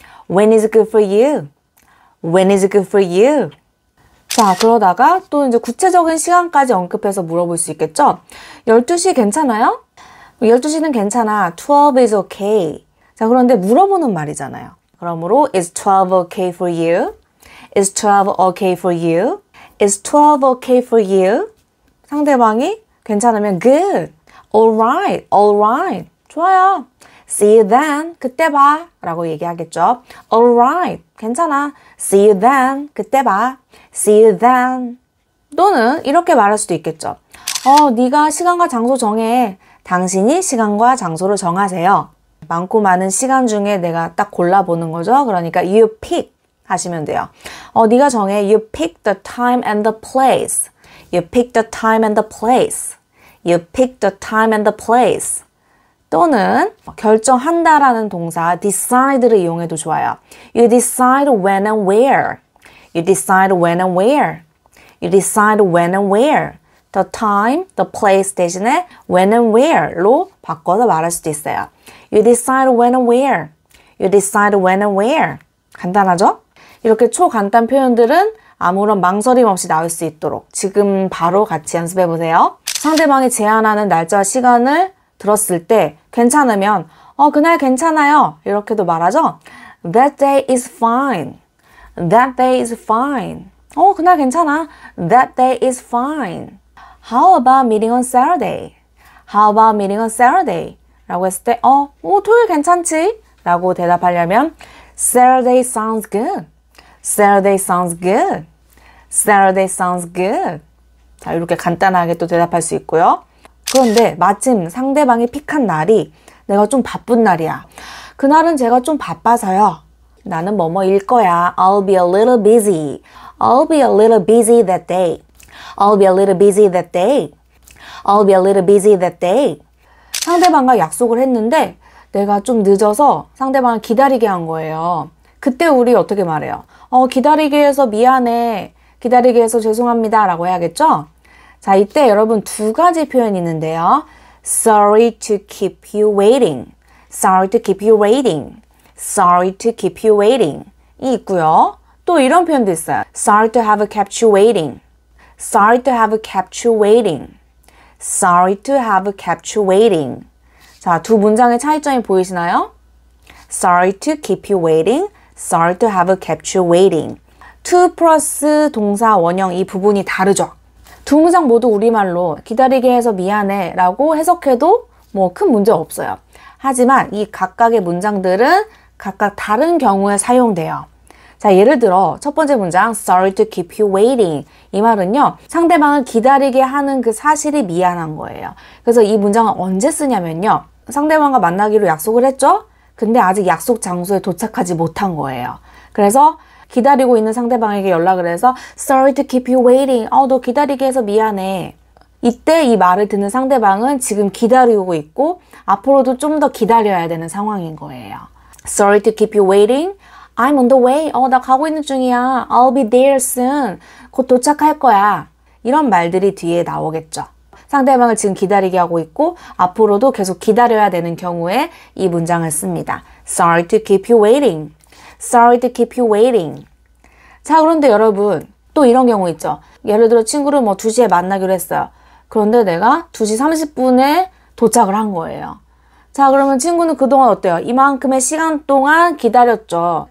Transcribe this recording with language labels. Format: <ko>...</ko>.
<en>When is good for you? When is good for you?</en> <ko>자, 그러다가 또 이제 구체적인 시간까지 언급해서 물어볼 수 있겠죠? 12시 괜찮아요? 12시는 괜찮아.</ko> <en>12 is okay.</en> <ko>자, 그런데 물어보는 말이잖아요. 그러므로</ko> <en>is 12 okay for you? Is 12 okay for you? Is 12 okay for you?</en> <ko>상대방이 괜찮으면 good.</ko> <en>Alright, alright.</en> <ko>좋아요.</ko> <en>See you then.</en> <ko>그때 봐. 라고 얘기하겠죠.</ko> <en>Alright.</en> <ko>괜찮아.</ko> <en>See you then.</en> <ko>그때 봐.</ko> <en>See you then.</en> <ko>또는 이렇게 말할 수도 있겠죠. 네가 시간과 장소 정해. 당신이 시간과 장소를 정하세요. 많고 많은 시간 중에 내가 딱 골라보는 거죠. 그러니까</ko> <en>you pick</en> <ko>하시면 돼요. 네가 정해.</ko> <en>You pick the time and the place. You pick the time and the place. You pick the time and the place.</en> <ko>또는 결정한다라는 동사 decide를 이용해도 좋아요.</ko> <en>You decide when and where. You decide when and where. You decide when and where. The time, the place</en> <ko>대신에</ko> <en>when and where로</en> <ko>바꿔서 말할 수도 있어요.</ko> <en>You decide when and where. You decide when and where.</en> <ko>간단하죠? 이렇게 초간단 표현들은 아무런 망설임 없이 나올 수 있도록 지금 바로 같이 연습해 보세요. 상대방이 제안하는 날짜와 시간을 들었을 때 괜찮으면 그날 괜찮아요. 이렇게도 말하죠.</ko> <en>That day is fine. That day is fine.</en> <ko>그날 괜찮아.</ko> <en>That day is fine. How about meeting on Saturday? How about meeting on Saturday?</en> <ko>라고 했을 때 토요일 괜찮지? 라고 대답하려면</ko> <en>Saturday sounds good. Saturday sounds good. Saturday sounds good.</en> <ko>자, 이렇게 간단하게 또 대답할 수 있고요. 그런데 마침 상대방이 픽한 날이 내가 좀 바쁜 날이야. 그날은 제가 좀 바빠서요. 나는 뭐뭐일 거야.</ko> <en>I'll be a little busy. I'll be a little busy that day. I'll be a little busy that day. I'll be a little busy that day.</en> <ko>상대방과 약속을 했는데 내가 좀 늦어서 상대방을 기다리게 한 거예요. 그때 우리 어떻게 말해요? 기다리게 해서 미안해. 기다리게 해서 죄송합니다. 라고 해야겠죠? 자, 이때 여러분 두 가지 표현이 있는데요.</ko> <en>Sorry to keep you waiting. Sorry to keep you waiting. Sorry to keep you waiting.</en> <ko>이 있고요. 또 이런 표현도 있어요.</ko> <en>Sorry to have kept you waiting. Sorry to have kept you waiting. Sorry to have kept you waiting.</en> <ko>자, 두 문장의 차이점이 보이시나요?</ko> <en>Sorry to keep you waiting. Sorry to have kept you waiting.</en> <ko>to 플러스 동사 원형 이 부분이 다르죠. 두 문장 모두 우리말로 기다리게 해서 미안해 라고 해석해도 뭐 큰 문제 없어요. 하지만 이 각각의 문장들은 각각 다른 경우에 사용돼요. 자, 예를 들어 첫 번째 문장</ko> <en>Sorry to keep you waiting.</en> <ko>이 말은요. 상대방을 기다리게 하는 그 사실이 미안한 거예요. 그래서 이 문장은 언제 쓰냐면요. 상대방과 만나기로 약속을 했죠? 근데 아직 약속 장소에 도착하지 못한 거예요. 그래서 기다리고 있는 상대방에게 연락을 해서</ko> <en>Sorry to keep you waiting.</en> <ko>너 기다리게 해서 미안해. 이때 이 말을 듣는 상대방은 지금 기다리고 있고 앞으로도 좀 더 기다려야 되는 상황인 거예요.</ko> <en>Sorry to keep you waiting. I'm on the way.</en> <ko>나 가고 있는 중이야.</ko> <en>I'll be there soon.</en> <ko>곧 도착할 거야. 이런 말들이 뒤에 나오겠죠. 상대방을 지금 기다리게 하고 있고 앞으로도 계속 기다려야 되는 경우에 이 문장을 씁니다.</ko> <en>Sorry to keep you waiting. Sorry to keep you waiting.</en> <ko>자, 그런데 여러분 또 이런 경우 있죠. 예를 들어 친구를 2시에 만나기로 했어요. 그런데 내가 2시 30분에 도착을 한 거예요. 자, 그러면 친구는 그동안 어때요? 이만큼의 시간 동안 기다렸죠.</ko>